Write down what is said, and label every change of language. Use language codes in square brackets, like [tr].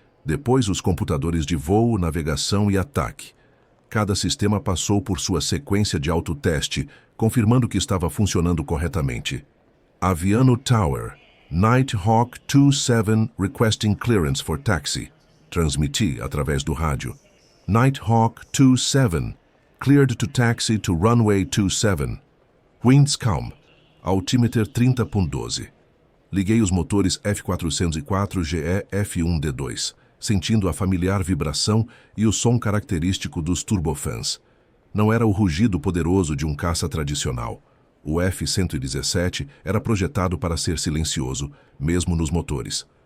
[pt] Depois, os computadores de voo, navegação e ataque. Cada sistema passou por sua sequência de autoteste, confirmando que estava funcionando corretamente. [en] Aviano Tower, Nighthawk 27 requesting clearance for taxi. [pt] Transmiti através do rádio. [en] Nighthawk 27, cleared to taxi to runway 27. Winds calm, altimeter 30.12. [pt] Liguei os motores F404 GE F1D2, sentindo a familiar vibração e o som característico dos turbofans. Não era o rugido poderoso de um caça tradicional. O F-117 era projetado para ser silencioso, mesmo nos motores.